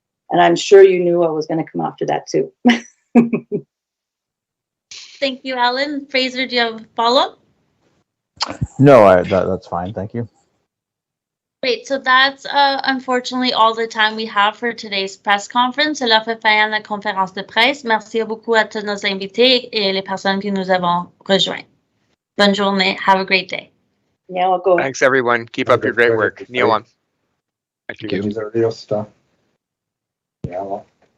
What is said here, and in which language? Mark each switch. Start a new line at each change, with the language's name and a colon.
English: And I'm sure you knew I was going to come after that too. Thank you, Alan. Fraser, do you have a follow-up? No, that's fine. Thank you. Great. So that's unfortunately all the time we have for today's press conference.
French: Cela fait fin à la conférence de presse. Merci beaucoup à tous nos invités et les personnes que nous avons rejoints. Bonne journée.
English: Have a great day. Yeah, I'll go. Thanks, everyone. Keep up your great work. Neil on. Give me the real stuff. Yeah, well.